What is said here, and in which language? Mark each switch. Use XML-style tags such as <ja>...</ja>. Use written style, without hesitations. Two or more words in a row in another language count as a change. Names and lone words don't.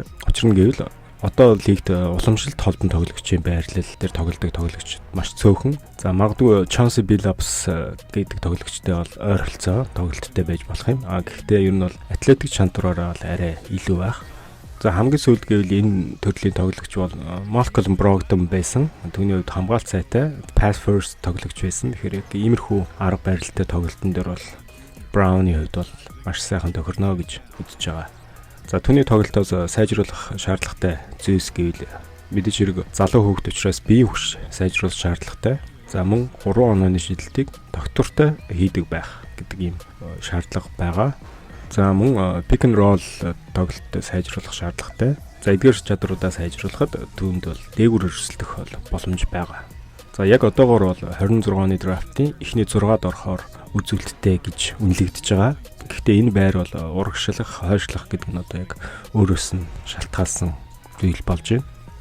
<mn>Учир нь гэвэл одоо лигт уламжлалт холбон тоглогчийн байрлал дээр тоглодог тоглогч маш цөөхөн. За магадгүй Chauncey Billups гэдэг тоглогчтой бол ойр холцоо тоглолттой байж болох юм. Гэхдээ ер нь бол атлетик чадвараараа бол арай илүү байх. За хамгийн сүүлд гэвэл энэ төрлийн тоглогч бол Malcolm Brogdon байсан. Түүний хувьд хамгаалт сайтай</mn> <en>pass first</en> <mn>тоглогч байсан. Тэгэхээр яг иймэрхүү арга барилтай тоглолтын дээр бол Brown-ы хувьд бол маш сайхан тохирно гэж үзэж байгаа. За түүний тоглолтоос сайжруулах шаардлагатай зүйлс гэвэл мэдээж хэрэг залуу хүүхэд учраас биеийн хүч сайжруулах шаардлагатай. За мөн 3 онооны шидэлтийг тогтвортой хийдэг байх гэдэг ийм шаардлага байгаа. За мөн</mn> <en>pick and roll</en> <mn>тоглолтод сайжруулах шаардлагатай. За эдгээр чадруудаа сайжруулахад түүнд бол дээгүүр өрсөлдөх боломж байгаа. За яг одоогоор бол 26 оны драфтын эхний 6-ад орохоор үзүүлэлттэй гэж үнэлэгдэж байгаа. Гэхдээ энэ байр бол урагшлах, хойшлох гэдэг нь одоо яг өөрөөс нь шалтгаалсан зүйл болж байна.</mn>